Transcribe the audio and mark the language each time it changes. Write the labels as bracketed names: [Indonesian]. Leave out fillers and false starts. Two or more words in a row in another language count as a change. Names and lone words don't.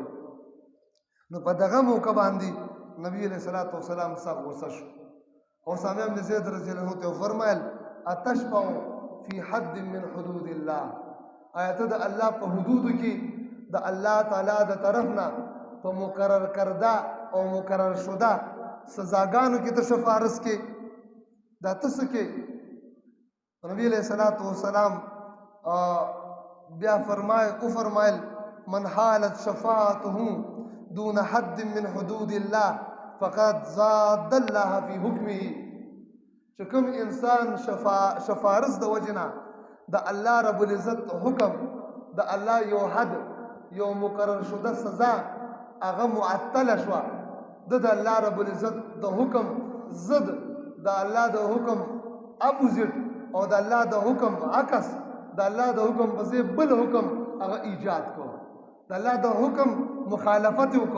[Pashto] نو په دغه موقع باندې نبی علیه السلام سخت غصه شو او اسامه ابن زید رضی الله عنه ته وفرمایل [Arabic] اتشفع فی حد من حدود الله، [Pashto] آیا ته د الله په حدودو کې د الله تعالی د طرف نه په مقرر کرده او مقرر شده سزاګانو کې ته شفارس کې؟ دا ته څه کې؟ نبی علیه السلام بیا فرمایل [Arabic] من حالت شفاعته دون حد من حدود الله فقد زاد الله فی حکمه، [Pashto] چې کوم انسان شفارس د وجنه د الله رب العزت حکم، د الله یو حد یو مقرر شده سزا هغه معطله شوه، د الله رب العزت د حکم ضد، د الله د حکم اپوزیټ او د الله د حکم عکس، د الله د حکم په ځای بل حکم هغه ایجاد کو، د الله د حکم مخالفت وکړو.